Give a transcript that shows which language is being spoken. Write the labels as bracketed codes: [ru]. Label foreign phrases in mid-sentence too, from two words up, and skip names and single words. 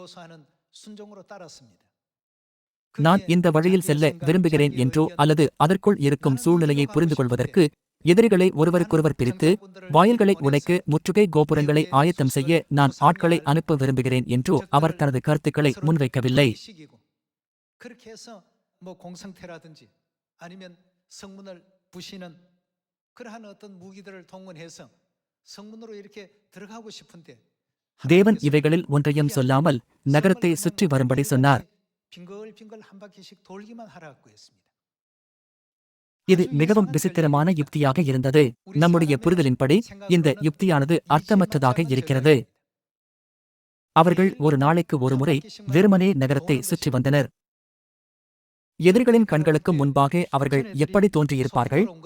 [ta] நான் இந்த வழியில் செல்ல விரும்புகிறேன் என்றோ அல்லது அதற்குள் இருக்கும் சூழ்நிலையை புரிந்து கொள்வதற்கு எதிரிகளை ஒருவருக்கொருவர் பிரித்து வாயில்களை உடைக்க முற்றுகை கோபுரங்களை ஆயத்தம் செய்ய நான் ஆட்களை அனுப்ப விரும்புகிறேன் என்றோ அவர் தனது கருத்துக்களை முன்வைக்கவில்லை. [ko] 그렇게 해서 뭐 공성태라든지 아니면 성문을 부시는 그러한 어떤 무기들을 동원해서 성문으로 이렇게 들어가고 싶은데 [ta] தேவன் இவைகளில் ஒன்றையும் சொல்லாமல் நகரத்தை சுற்றி வரும்படி சொன்னார். [ko] 빙글빙글 한 바퀴씩 돌기만 하라고 했습니다. [ta] இது மிகவும் விசித்திரமான யுக்தியாக இருந்தது. நம்முடைய புரிதலின்படி இந்த யுக்தியானது அர்த்தமற்றதாக இருக்கிறது. அவர்கள் ஒரு நாளைக்கு ஒரு முறை வெறுமனே நகரத்தை சுற்றி வந்தனர். எதிரிகளின் கண்களுக்கு முன்பாக அவர்கள் எப்படி தோன்றியிருப்பார்கள்?